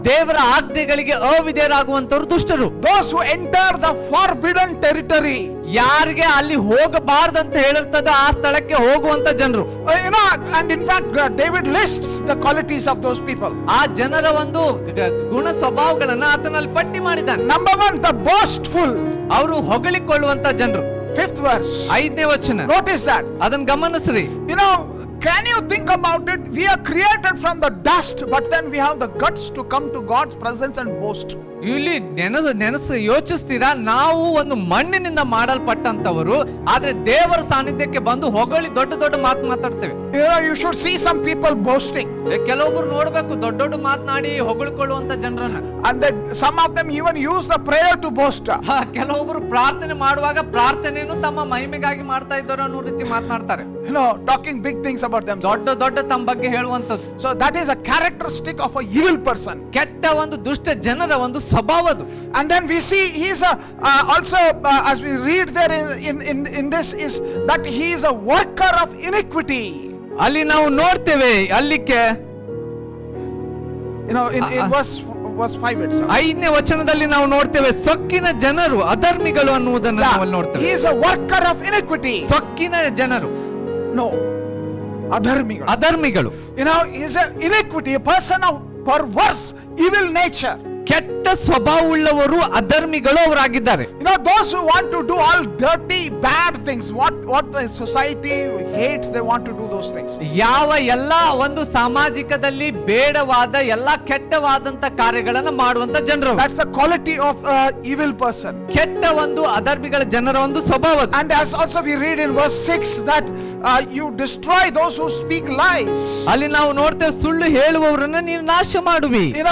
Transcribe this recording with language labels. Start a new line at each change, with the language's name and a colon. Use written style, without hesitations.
Kannada: ದೇವರ ಆಜ್ಞೆಗಳಿಗೆ ಅವಿಧೇಯರಾಗುವಂತವರು ದುಷ್ಟರು.
English: Those who enter the forbidden territory.
Kannada: ಯಾರಿಗೆ ಅಲ್ಲಿ ಹೋಗಬಾರ್ದಂತ ಹೇಳಿರ್ತದ ಆ ಸ್ಥಳಕ್ಕೆ ಹೋಗುವಂತ ಜನರು.
English: And in fact David lists the qualities of those people.
Kannada: ಆ ಜನರ ಒಂದು ಗುಣ ಸ್ವಭಾವಗಳನ್ನ ಆತನಲ್ಲಿ ಪಟ್ಟಿ ಮಾಡಿದ್ದಾನೆ.
English: Number 1, the boastful.
Kannada: ಅವರು ಹೊಗಳಿಕೊಳ್ಳುವಂತ ಜನರು.
English: 5th verse.
Kannada: 5ನೇ ವಚನ.
English: Notice that.
Kannada: ಅದನ್ನ ಗಮನಿಸ್ರಿ.
English: Can you think about it? We are created from the dust, but then we have the guts to come to God's presence and boast.
Kannada: ಇಲ್ಲಿ ನೆನಸು ಯೋಚಿಸ್ತೀರಾ? ನಾವು ಒಂದು ಮಣ್ಣಿನಿಂದ ಮಾಡಲ್ಪಟ್ಟಂತವರು, ಆದ್ರೆ ದೇವರ ಸಾನ್ನಿಧ್ಯಕ್ಕೆ ಬಂದು ಹೊಗಳಿ ದೊಡ್ಡ ದೊಡ್ಡ ಮಾತು ಮಾತಾಡ್ತೇವೆ.
English: You should see some people boasting.
Kannada: ಕೆಲವೊಬ್ರು ನೋಡ್ಬೇಕು ದೊಡ್ಡ ದೊಡ್ಡ ಮಾತನಾಡಿ ಹೊಗಳಿಕೊಳ್ಳುವಂತ ಜನರನ್ನ.
English: And that some of them even use the prayer to boast.
Kannada: ಕೆಲವೊಬ್ರು ಪ್ರಾರ್ಥನೆ ಮಾಡುವಾಗ ಪ್ರಾರ್ಥನೆಯನ್ನು ತಮ್ಮ ಮಹಿಮೆಗಾಗಿ ಮಾಡ್ತಾ ಇದ್ದಾರೆ ಅನ್ನೋ ರೀತಿ ಮಾತನಾಡ್ತಾರೆ.
English: Talking big things about themselves.
Kannada: ದೊಡ್ಡ ದೊಡ್ಡ ತಮ್ಮ ಬಗ್ಗೆ ಹೇಳುವಂತದ್ದು.
English: So that is a characteristic of a evil person.
Kannada: ಕೆಟ್ಟ ಒಂದು ದುಷ್ಟ ಜನರ ಒಂದು ಸ್ವಭಾವದು.
English: And then we see he is also as we read there in this is that he is a worker of iniquity.
Kannada: ಅಲ್ಲಿ ನಾವು ನೋಡ್ತೇವೆ ಅಲ್ಲಿಕ್ಕೆ
English: in verse 5 itself.
Kannada: 5ನೇ ವಚನದಲ್ಲಿ ನಾವು ನೋಡ್ತೇವೆ ಸೊಕ್ಕಿನ ಜನರು ಅಧರ್ಮಿಗಳು ಅನ್ನುವುದನ್ನು ನಾವು ಅಲ್ಲಿ ನೋಡ್ತೇವೆ.
English: He is a worker of iniquity.
Kannada: ಸೊಕ್ಕಿನ ಜನರು No, ಅಧರ್ಮಿಗಳು. ಅಧರ್ಮಿಗಳು.
English: He is an iniquity, a person of perverse evil nature.
Kannada: ಕೆಟ್ಟ ಸ್ವಭಾವವುಳ್ಳವರು ಅಧರ್ಮಿಗಳು ಅವರಾಗಿದ್ದಾರೆ.
English: Those who want to do all dirty bad things, what the society hates, they want to do those things.
Kannada: ಯಾವ ಎಲ್ಲಾ ಒಂದು ಸಾಮಾಜಿಕದಲ್ಲಿ ಬೇಡವಾದ ಎಲ್ಲಾ ಕೆಟ್ಟವಾದಂತ ಕಾರ್ಯಗಳನ್ನ ಮಾಡುವಂತ ಜನರು.
English: That's the quality of evil person.
Kannada: ಕೆಟ್ಟ ಒಂದು ಅಧರ್ಮಿಗಳ ಜನರ ಒಂದು ಸ್ವಭಾವ.
English: And as also we read in verse 6 that you destroy those who speak lies.
Kannada: ಅಲ್ಲಿ ನಾವು ನೋಡ್ತೇವೆ ಸುಳ್ಳು ಹೇಳುವವರನ್ನ ನೀವು ನಾಶ ಮಾಡುವಿ.